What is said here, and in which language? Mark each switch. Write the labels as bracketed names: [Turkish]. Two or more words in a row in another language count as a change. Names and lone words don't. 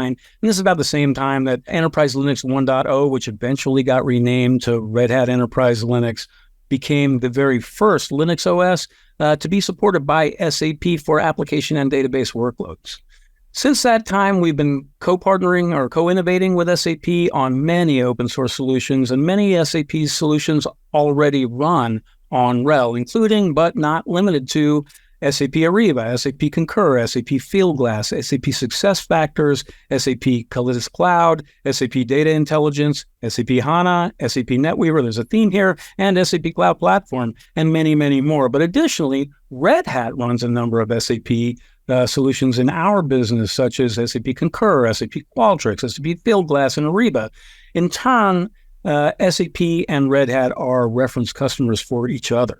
[English] And this is about the same time that Enterprise Linux 1.0, which eventually got renamed to Red Hat Enterprise Linux, became the very first Linux OS to be supported by SAP for application and database workloads. Since that time, we've been co-partnering or co-innovating with SAP on many open source solutions, and many SAP solutions already run on RHEL, including but not limited to SAP Ariba, SAP Concur, SAP Fieldglass, SAP SuccessFactors, SAP Calitis Cloud, SAP Data Intelligence, SAP HANA, SAP NetWeaver, there's a theme here, and SAP Cloud Platform, and many, many more. But additionally, Red Hat runs a number of SAP solutions in our business, such as SAP Concur, SAP Qualtrics, SAP Fieldglass, and Ariba. In turn, SAP and Red Hat are reference customers for each other.